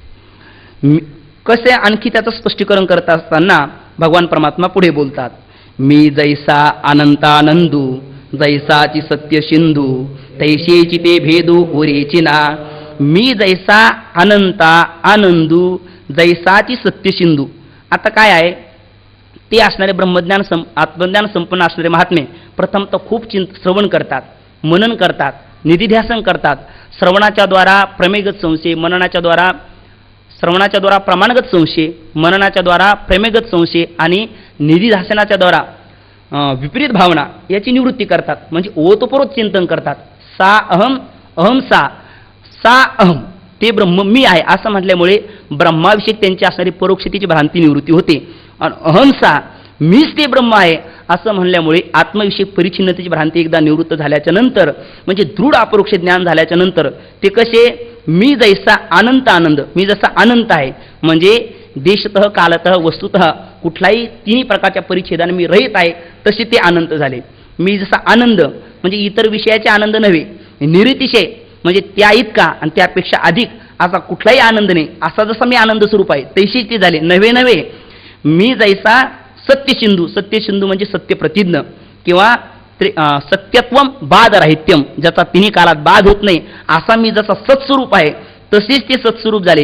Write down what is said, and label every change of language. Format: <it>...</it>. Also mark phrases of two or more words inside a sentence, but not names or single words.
<mr>कसे आणखी त्याचं स्पष्टीकरण करत असताना भगवान परमात्मा पुढे बोलतात, मी जैसा अनंतानंदू जैसाची सत्य सिंधू तैसेची ते भेदू उरेची ना. मी जैसा अनंता आनंदू जैसाची सत्य सिंधू. आता काय आहे ते असणारे ब्रह्मज्ञान आत्मज्ञान संपन्न असणारे महात्मे प्रथम तर खूप श्रवण करतात, मनन करतात, निधिध्यासन करतात. श्रवणाच्या द्वारा प्रमेयगत संशय, मननाच्या द्वारा श्रवणाच्या द्वारा प्रमाणगत संशय, मननाच्या द्वारा प्रेमेगत संशय आणि निधिध्यासनाच्या द्वारा विपरीत भावना याची निवृत्ती करतात. म्हणजे ओतप्रोत चिंतन करतात.</mr> <sa>सा अहम अहम सा अहम</sa> <mr>ते ब्रह्म मी आहे असं म्हटल्यामुळे ब्रह्माविषयी त्यांची असणारी परोक्षतेची भ्रांती निवृत्ती होते. आणि अहंसा मीच ते ब्रह्म आहे असं म्हणल्यामुळे आत्मविषयक परिच्छिन्नतेची भ्रांती एकदा निवृत्त झाल्याच्या नंतर म्हणजे दृढ अपरोक्ष ज्ञान झाल्याच्या नंतर ते कसे, मी जैसा अनंत आनंद, मी जसा अनंत आहे म्हणजे</mr> <sa>देशतः कालतः वस्तुतः</sa> <mr>कुठलाही 3 प्रकारच्या परिच्छेदाने मी रहित आहे तसे ते अनंत झाले. मी जसा आनंद म्हणजे इतर विषयाचे आनंद नव्हे, निरतिशय म्हणजे त्या इतका आणि त्यापेक्षा अधिक असा कुठलाही आनंद नाही, असा जसा मी आनंद स्वरूप आहे तैसेच ते झाले. नव्हे मी जैसा सत्यसिंधू, सत्यसिंधू म्हणजे सत्य प्रतिज्ञ किंवा</mr> <sa>सत्यत्वम बाध राहित्यम</sa> <mr>ज्याचा 3 कालात बाध होत नाही असा मी जसा सत्स्वरूप आहे तसेच ते सत्स्वरूप झाले.</mr>